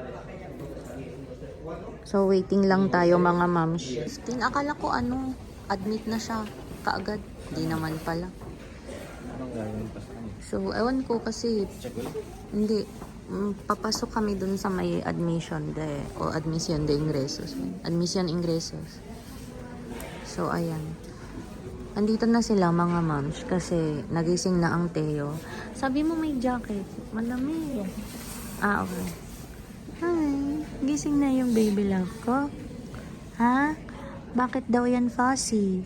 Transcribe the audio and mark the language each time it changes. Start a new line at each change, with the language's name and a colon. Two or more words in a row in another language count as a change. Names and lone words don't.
Filipino: So, waiting lang tayo, mga moms. Akala ko admit na siya kaagad. Di naman pala. So, ewan ko kasi, hindi. Papasok kami dun sa may admission
Spanish: de ingresos.
Filipino: Admission ingresos. So, ayan. Andito na sila, mga moms, kasi nagising na ang Teo. Sabi mo may jacket. Malamig. Okay. Hi. Gising na yung
English: baby love
Filipino: ko. Ha? Bakit daw yan fussy?